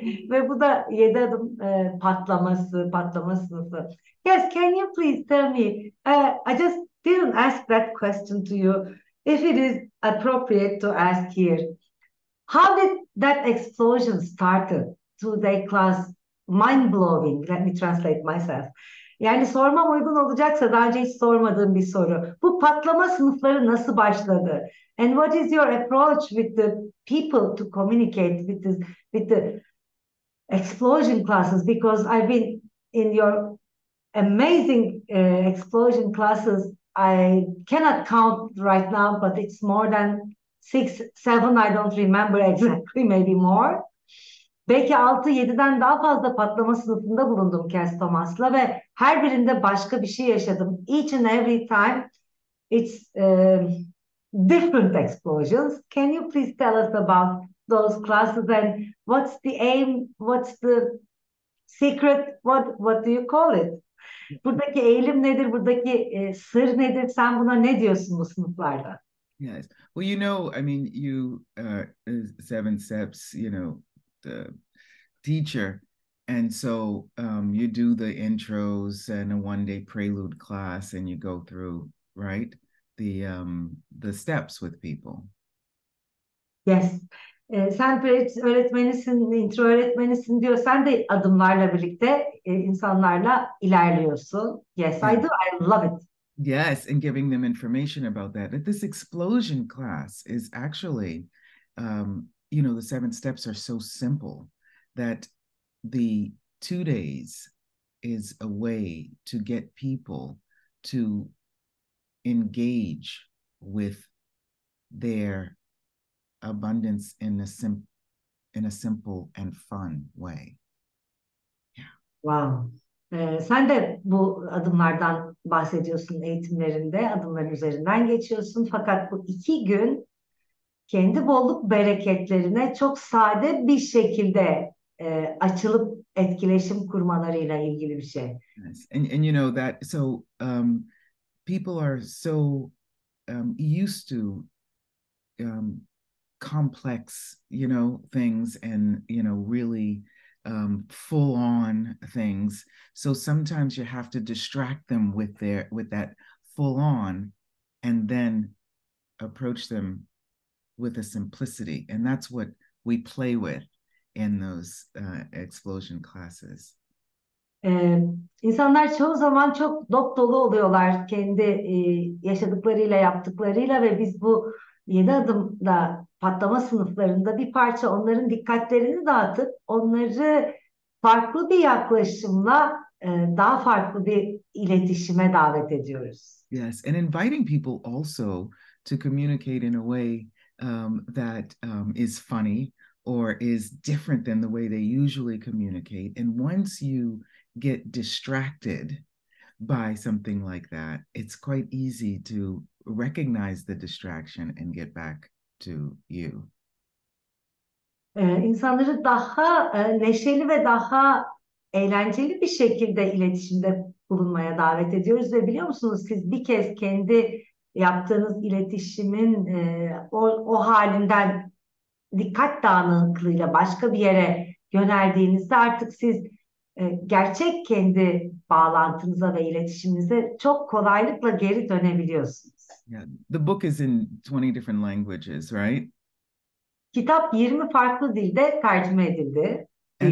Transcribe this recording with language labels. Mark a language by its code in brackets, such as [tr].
[tr] Ve bu da 7 adım patlama sınıfı. [en] Yes, can you please tell me? I just didn't ask that question to you. If it is appropriate to ask here, how did that explosion started? Today class, mind blowing. Let me translate myself. [tr] Yani sormam uygun olacaksa daha önce hiç sormadığım bir soru. Bu patlama sınıfları nasıl başladı? [en] And what is your approach with the people to communicate with the explosion classes? Because I've been in your amazing explosion classes. I cannot count right now, but it's more than 6, 7. I don't remember exactly, maybe more. [tr] Belki 6-7'den daha fazla patlama sınıfında bulundum Kass Thomas'la ve her birinde başka bir şey yaşadım. [en] Each and every time it's different explosions. Can you please tell us about those classes and what's the aim, what's the secret, what do you call it? [tr] Buradaki eğilim nedir, buradaki sır nedir? Sen buna ne diyorsun bu sınıflarda? [en] Yes. Well, I mean, you 7 steps, the teacher, and so you do the intros and a 1-day prelude class, and you go through, right, the steps with people. Yes. [tr] Sen öğretmenisin, intro öğretmenisin diyor. Sen de adımlarla birlikte insanlarla ilerliyorsun. [en] Yes, I do. I love it. Yes, and giving them information about that. That this explosion class is actually, the 7 steps are so simple that the 2 days is a way to get people to engage with their abundance in a simple and fun way. Yeah. Wow. [tr] Sen de bu adımlardan bahsediyorsun eğitimlerinde, adımların üzerinden geçiyorsun. Fakat bu 2 gün kendi bolluk bereketlerine çok sade bir şekilde açılıp etkileşim kurmalarıyla ilgili bir şey. [en] Yes. And that, so people are so used to complex, things, and, really full on things. So sometimes you have to distract them with that full on, and then approach them with a simplicity. And that's what we play with in those explosion classes. [tr] İnsanlar çoğu zaman çok dop dolu oluyorlar kendi yaşadıklarıyla, yaptıklarıyla ve biz bu 7 adımda patlama sınıflarında bir parça onların dikkatlerini dağıtıp onları farklı bir yaklaşımla daha farklı bir iletişime davet ediyoruz. [en] Yes, and inviting people also to communicate in a way that is funny or is different than the way they usually communicate. And once you get distracted by something like that, it's quite easy to recognize the distraction and get back to you. [tr] İnsanları daha neşeli ve daha eğlenceli bir şekilde iletişimde bulunmaya davet ediyoruz ve biliyor musunuz siz bir kez kendi yaptığınız iletişimin o halinden dikkat dağınıklığıyla başka bir yere yöneldiğinizde artık siz gerçek kendi bağlantınıza ve iletişiminize çok kolaylıkla geri dönebiliyorsunuz. [en] Yeah, the book is in 20 different languages, right? [tr] Kitap 20 farklı dilde tercüme edildi, değil